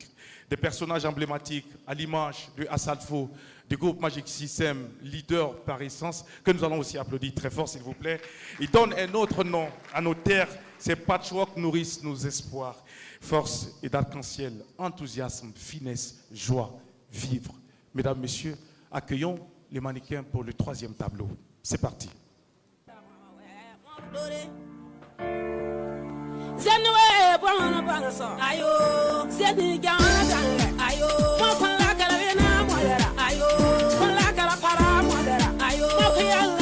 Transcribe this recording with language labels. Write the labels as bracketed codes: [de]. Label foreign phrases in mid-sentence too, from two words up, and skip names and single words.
[fr] Des personnages emblématiques à l'image de Assalfo, du groupe Magic System, leader par essence, que nous allons aussi applaudir très fort, s'il vous plaît. Il donne un autre nom à nos terres. Ces patchwork nourrissent nos espoirs. Force et d'arc-en-ciel, enthousiasme, finesse, joie, vivre. Mesdames, Messieurs, accueillons les mannequins pour le troisième tableau. C'est parti. Zenwe bwana bwana so ayo zeni gana ayo mo la kala bena mo ayo mo la kala para mo ayo mo